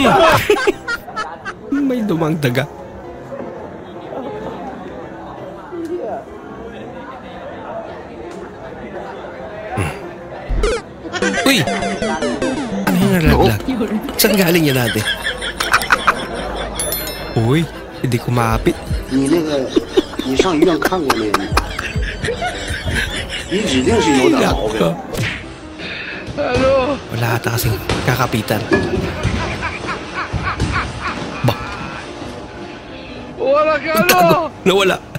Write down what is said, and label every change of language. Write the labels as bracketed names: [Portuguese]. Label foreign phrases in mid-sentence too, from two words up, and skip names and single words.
[Filipino] May dumang daga. Uy! Ano yung nalaglag? Saan galing yan natin? Uy, hindi kumapit. [Chinese] 你上医院看过没有？你指定是有点毛病。 [Filipino] Wala ata kasing kakapitan. Ba? Wala ka ano? Nawala.